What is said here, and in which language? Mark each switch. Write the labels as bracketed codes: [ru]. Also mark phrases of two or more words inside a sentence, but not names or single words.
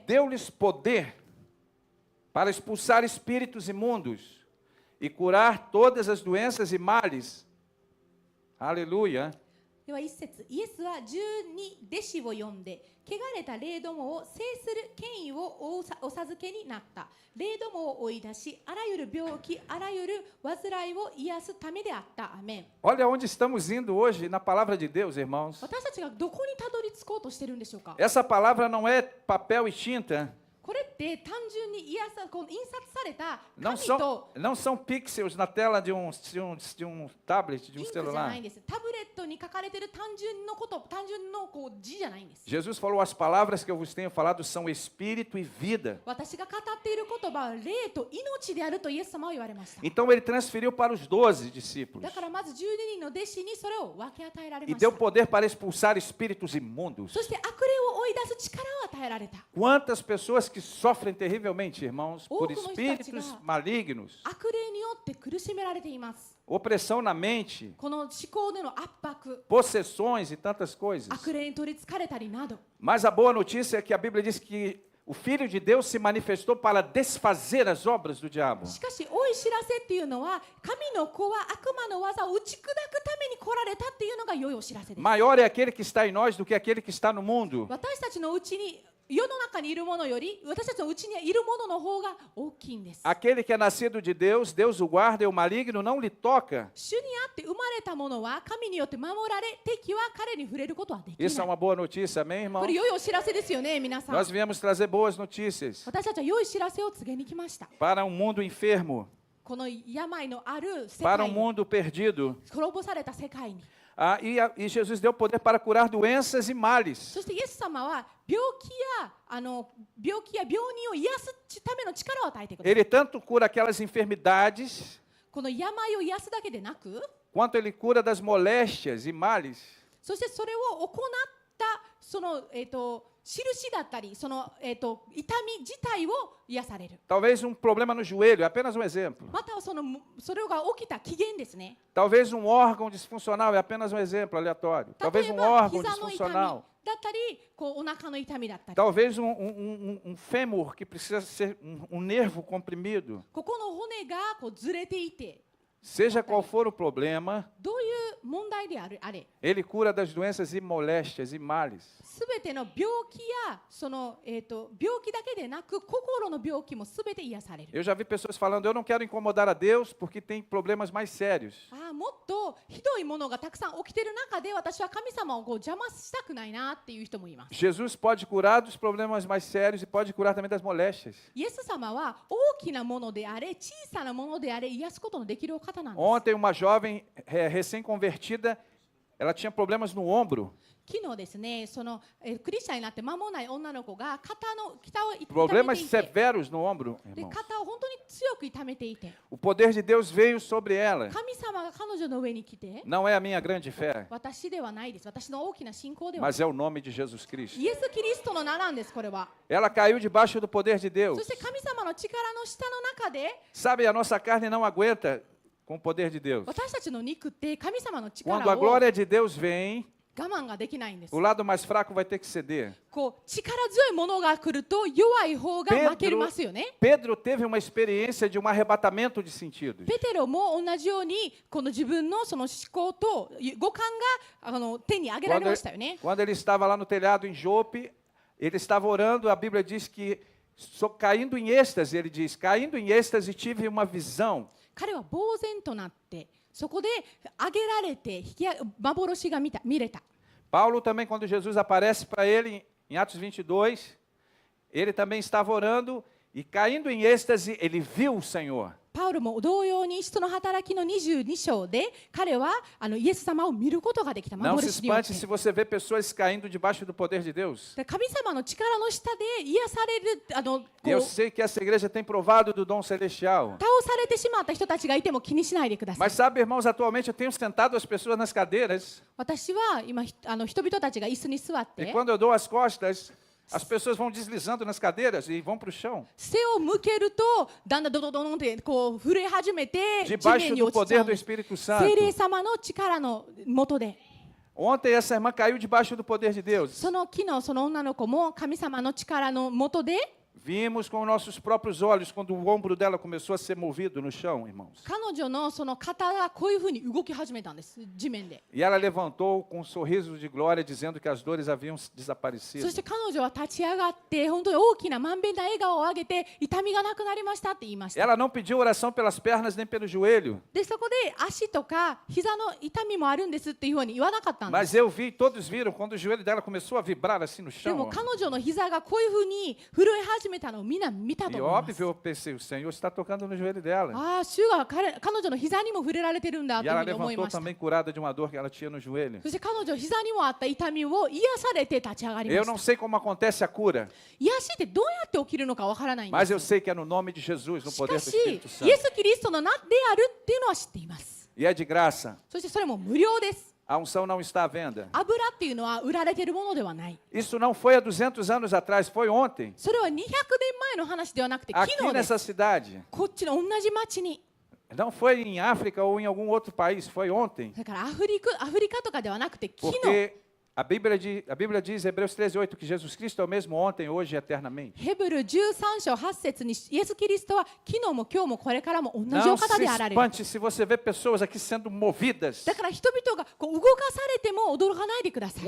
[pt] deu-lhes poder para expulsar espíritos imundos e curar todas as doenças e males. Aleluia. [ja] では1節、イエスは12弟子を呼んで、汚れた霊どもを制する権威をお授けになった。霊どもを追い出し、あらゆる病気、あらゆる患いを癒すためであった。アメン。 [pt] Olha onde estamos indo hoje na palavra de Deus, irmãos. [ja] 私たちがどこにたどり着こうとしてるんでしょうか。 [pt] Essa palavra não é papel e tinta. [ja] これって単純に印刷された [pt] Não [ja] 紙 [pt] são, [ja] と [pt] não são pixels na tela de um tablet, de [ja] イ [pt] um [ja] ンクじゃな [pt] celular. [ja] いんです。タブレットに書かれている単純の字じゃないんです。 [pt] Jesus falou: as palavras que eu vos tenho falado são espírito e vida. [ja] 私が語っている言葉は霊と命であるとイエス様は言われました。 [pt] Então ele transferiu para os 12 discípulos [ja] だからまず12人の弟子にそれを分け与えられ [pt] e [ja] ました。 [pt] deu poder para expulsar espíritos imundos. [ja] そして悪霊を追い出す力を与えられた。 [pt] Quantas pessoas que sofrem terrivelmente, irmãos, por Poucos espíritos está-te malignos, [ja] 悪霊によって苦しめられています。 [pt] opressão na mente, [ja] この思考での圧迫、 [pt] possessões e tantas coisas. [ja] 悪霊に取りつかれたりなど。 [pt] Mas a boa notícia é que a Bíblia diz que o Filho de Deus se manifestou para desfazer as obras do diabo. [ja] しかし、おい知らせっていうのは、神の子は悪魔の技を打ち砕くために来られたっていうのが良いお知らせです。 [pt] Maior é aquele que está em nós do que aquele que está no mundo. [ja] 私たちのうちに世の中にいるものより私たちのうちにいるものの方が大きいんです。 [pt] Aquele que é nascido de Deus, Deus o guarda e o maligno não lhe toca. [ja] 主にあって生まれたものは神によって守られ、敵は彼に触れることはできない。 [pt] Isso é uma boa notícia, amém, irmão? [ja] これ良いお知らせですよね、皆さん。 [pt] Nós viemos trazer boas notícias [ja] 私たちは良い知らせを告げに来ました。 [pt] para um mundo enfermo, [ja] この病のある世 [pt] para [ja] 界 [pt] um [ja] に、 [pt] mundo perdido. [ja] 滅ぼされた世界に。 [pt] E Jesus deu poder para curar doenças e males. [ja] そしてイエス様は病気や病人を癒すための力を与えてください。 [pt] Ele tanto cura aquelas enfermidades, [ja] この病を癒すだけでなく、 [pt] quanto ele cura das moléstias e males. [ja] そしてそれを行ったその印だったり、その痛み自体を癒される。 [pt] Talvez um problema no joelho, é apenas um exemplo. [ja] またそれが起きた起源ですね。 [pt] Talvez um órgão disfuncional, é apenas um exemplo aleatório. [ja] 例 [pt] Talvez [ja] え [pt] um [ja] ば [pt] órgão [ja] 膝の痛み [pt] disfuncional. [ja] だったり、お腹の痛みだったり。 [pt] Talvez um fêmur que precisa ser um nervo comprimido. [ja] ここの骨がずれていて。 [pt] Seja qual for o problema, [ja] どういう問題であれ、 [pt] ele cura das doenças e moléstias e males. [ja] すべての病気やその病気だけでなく心の病気もすべて癒される。 [pt] Eu já vi pessoas falando, eu não quero incomodar a Deus porque tem problemas mais sérios. [ja] もっとひどいものがたくさん起きている中で私は神様を邪魔したくないなっていう人もいます。 [pt] Jesus pode curar dos problemas mais sérios e pode curar também das moléstias. [ja] イエス様は大きなものであれ小さなものであれ癒すことのできるお方なんです。 [pt] Ontem uma jovem recém-convertida, ela tinha problemas no ombro. [ja] 昨日ですね、そのクリスチャンになって間もない女の子が肩を痛めていて、 [pt] Problemas severos no ombro, [ja] で [pt] irmãos. [ja] 肩を本当に強く痛めていて、 [pt] O poder de Deus veio sobre ela. [ja] 神様が彼女の上に来て、 [pt] Não é a minha grande fé, [ja] 私ではないです。私の大きな信仰ではない。 [pt] mas é o nome de Jesus Cristo. [ja] イエス・キリストの名なんです、これは。 [pt] Ela caiu debaixo do poder de Deus. [ja] そして神様の力の下の中で、 [pt] Sabe, a nossa carne não aguenta com o poder de Deus. [ja] 私たちの肉って神様の [pt] Quando [ja] 力 [pt] a [ja] を [pt] glória de Deus vem, [ja] 我慢ができないんです。 [pt] o lado mais fraco vai ter que ceder. [ja] こう力強いものが来ると弱い方が負けますよね。 [pt] Pedro teve uma experiência de um arrebatamento de sentidos. [ja] ペテロも同じようにこの自分のその思考と五感が手に挙げられましたよね。 [pt] Quando ele estava lá no telhado em Jope, ele estava orando, a Bíblia diz que caindo em êxtase, ele diz, caindo em êxtase tive uma visão. [ja] 彼は呆然となってそこで挙げられて幻が見れた。 [pt] Paulo também, quando Jesus aparece para ele em Atos 22, ele também estava orando e caindo em êxtase, ele viu o Senhor. [ja] パウロも同様に使徒の働きの22章で彼はイエス様を見ることができた。 [pt] Não se [ja] 幻によっ [pt] espante [ja] て [pt] se você vê pessoas caindo debaixo do poder de Deus. [ja] 神様の力の下で癒される [pt] Eu sei que essa igreja tem provado do dom celestial. [ja] 倒されてしまった人たちがいても気にしないでください。 [pt] Mas sabe, irmãos, atualmente eu tenho sentado as pessoas nas cadeiras [ja] 私は今人々たちが椅子に座っ [pt] e [ja] て [pt] quando eu dou as costas, as pessoas vão deslizando nas cadeiras e vão para o chão. [ja] 背を向けるとだんだんドドドドンってこう震え始めて地 [pt] Debaixo [ja] 面に [pt] do [ja] 落ちちゃ [pt] poder [ja] うん [pt] do [ja] です。 [pt] Espírito Santo. [ja] 聖霊様の力の下で [pt] Ontem essa irmã caiu debaixo do poder de Deus. [ja] その昨日その女の子も神様の力の下で [pt] Vimos com nossos próprios olhos quando o ombro dela começou a ser movido no chão, irmãos. [ja] 彼女のその肩がこういうふうに動き始めたんです、地面で。 [pt] E ela levantou com um sorriso de glória, dizendo que as dores haviam desaparecido. [ja] そして彼女は立ち上がって本当に大きなまんべんな笑顔を上げて痛みがなくなりましたって言いました。 [pt] Ela não pediu oração pelas pernas nem pelo joelho. [ja] でそこで足とか膝の痛みもあるんですっていうふうに言わなかったんです。 [pt] Mas eu vi, todos viram, quando o joelho dela começou a vibrar assim no [ja] で [pt] chão. [ja] も [pt] ó. [ja] 彼女の膝がこういうふうに震え始めたのをみんな見たと [pt] E [ja] 思います。 [pt] óbvio, eu pensei, o Senhor está tocando no joelho dela. [ja] ああ、主が彼女の膝にも触れられてるんだ [pt] E [ja] というふ [pt] ela [ja] うに思い [pt] levantou [ja] ました。 [pt] também curada de uma dor que ela tinha no joelho. [ja] そして彼女膝にもあった痛みを癒されて立ち上がりま [pt] Eu [ja] した [pt] não。sei como acontece a cura, [ja] 癒しってどうやって起きるのかわからないんで [pt] mas [ja] す。 [pt] eu sei que é no nome de Jesus, no [ja] し [pt] poder [ja] か [pt] do [ja] し、 [pt] Espírito [ja] イエ [pt] Santo. [ja] ス・キリストの名であるっていうのは知っています。 [pt] E é de graça. [ja] そしてそれも無料です。 [pt] A unção não está à venda. [ja] 油っていうのは売られているものではない。 [pt] Isso não foi há 200 anos atrás, foi ontem. [ja] それは200年前の話ではなくて昨 [pt] Aqui [ja] 日です。 [pt] nessa cidade. [ja] こっちの同じ町に。 [pt] Não foi em África ou em algum outro país, foi ontem. [ja] だからアフリカとかではなくて昨日。 [pt] Porque a Bíblia diz, Hebreus 13:8, que Jesus Cristo é o mesmo ontem, hoje e eternamente. [ja] ヘブル13章8節にイエス・キリストは昨日も今日もこれからも同じお [pt] Não [ja] 方 [pt] se [ja] であられる。 [pt] espante se você vê pessoas aqui sendo movidas. [ja] だから人々がこう動かされても驚かないでください。